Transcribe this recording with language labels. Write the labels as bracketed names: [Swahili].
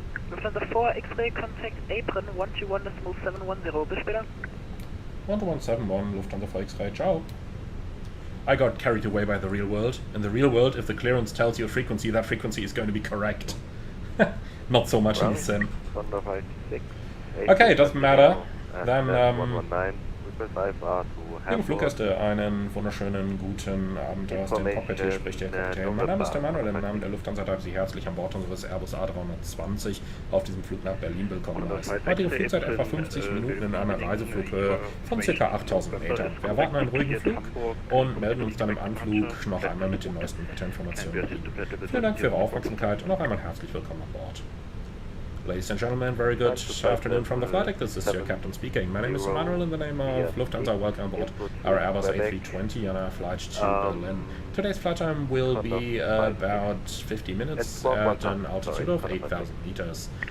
[English] Lufthansa 4 X-ray, contact apron 121.710, [German] bis später. [English] 12171, Lufthansa for X-ray, ciao. I got carried away by the real world. In the real world, if the clearance tells you a frequency, that frequency is going to be correct. Not so much in the sim. Okay, doesn't matter. [German] Then, liebe Fluggäste, einen wunderschönen guten Abend aus dem Cockpit. Hier spricht der Kapitän. Mein Name ist der Manuel. Im Namen der Lufthansa darf Sie herzlich an Bord unseres Airbus A320 auf diesem Flug nach Berlin willkommen heißen. Heutige Flugzeit etwa 50 Minuten in einer Reiseflughöhe von ca. 8000 Metern. Wir erwarten einen ruhigen Flug und melden uns dann im Anflug noch einmal mit den neuesten Wetterinformationen. Vielen Dank für Ihre Aufmerksamkeit und noch einmal herzlich willkommen an Bord. [English] Ladies and gentlemen, very good afternoon from the flight deck. This is your captain speaking. My name is Manuel. In the name of Lufthansa, welcome aboard our Airbus A320 on our flight to Berlin. Today's flight time will be about 50 minutes at an altitude of 8,000 meters.